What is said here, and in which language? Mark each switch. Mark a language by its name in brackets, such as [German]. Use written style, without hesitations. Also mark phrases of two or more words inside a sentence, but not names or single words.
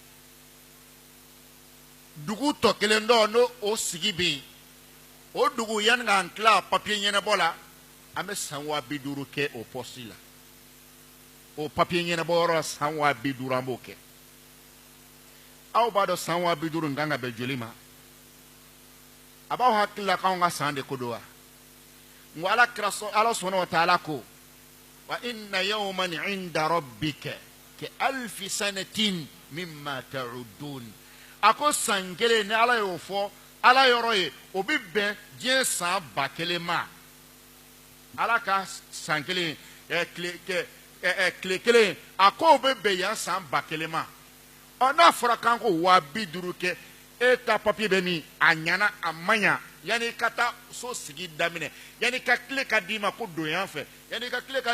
[Bambara] dugu tɔ kelen dɔ n'o o sigi bɛ yen o dugu yanni k'an tila papiye ɲɛnabɔ la an bɛ san 50 kɛ o pɔsi la o papiye ɲɛnabɔ yɔrɔ la san 50 an b'o kɛ aw b'a dɔn san 50 in kan ka bɛn joli ma a b'aw hakili la k'anw ka san de ko don wa ngo ala [Arabic] سبحانه وتعالى [Bambara] ko [Arabic] وإن يوما عند ربك كألف سنة مما تعدون [Bambara] ako san kelen ni ala y'o fɔ ala yɔrɔ ye o bɛ bɛn diɲɛ san 1000 ma ala ka san kelen tile kelen a ko o bɛ bɛn yan san 1000 ma n'a fɔra k'an ko 50 kɛ e ta papiye bɛ min a ɲana a man ɲa yanni ka taa so sigi daminɛ yanni ka tile ka d'i ma ko don yan fɛ yanni ka tile ka